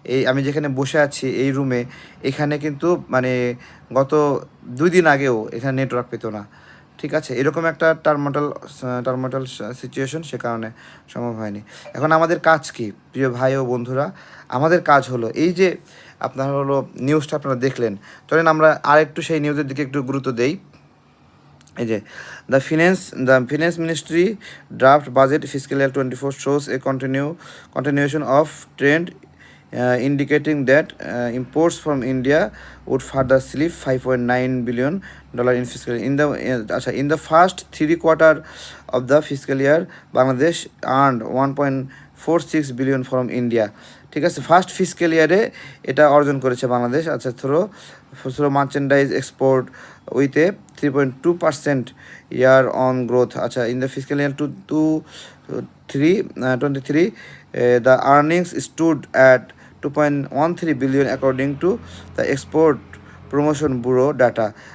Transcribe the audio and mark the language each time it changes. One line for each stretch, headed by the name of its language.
Bangla: আমি যেখানে বসে আছি এই রুমে, এখানে কিন্তু গত 2 দিন আগেও এখানে নেটওয়ার্ক পেতো না। ঠিক আছে, এরকম একটা টার্মোটাল সিচুয়েশন, সে কারণে সম্ভব হয়নি। এখন আমাদের কাজ কি প্রিয় ভাই ও বন্ধুরা? আমাদের কাজ হলো এই যে আপনার হলো নিউজটা আপনারা দেখলেন, চলেন আমরা আরেকটু সেই নিউজের দিকে একটু গুরুত্ব দেই। এই যে
English: The finance ministry draft budget fiscal year 24 shows a continuation of trend indicating that imports from India would further slip $5.9 billion in fiscal in the first 3 quarters of the fiscal year. Bangladesh earned 1.46 billion from India.
Bangla: ঠিক আছে,
English: first fiscal ইয়ারে
Bangla: এটা অর্জন করেছে Bangladesh,
English: Through merchandise export with a 3.2% year on growth. In the fiscal year 23, the earnings stood at 2.13 billion according to the Export Promotion Bureau data.